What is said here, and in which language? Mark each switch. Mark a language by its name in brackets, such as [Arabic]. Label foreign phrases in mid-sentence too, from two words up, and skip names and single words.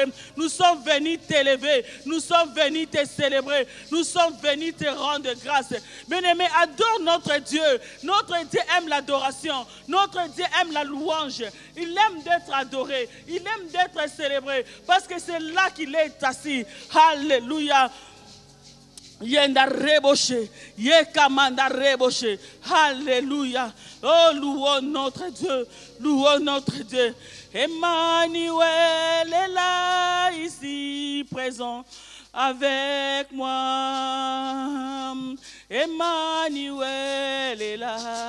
[French] Nous sommes venus t'élever. Nous sommes venus te célébrer. Nous sommes venus te rendre grâce. Bien-aimé, adore notre Dieu. Notre Dieu aime l'adoration. Notre Dieu aime la louange. Il aime d'être adoré. Il aime d'être célébré. Parce que c'est là qu'il est assis. Alléluia. Yenda reboshe, yekamanda reboshe, alléluia. Oh, louons notre Dieu, louons notre Dieu. Emmanuel est là, ici présent avec moi. Emmanuel est là.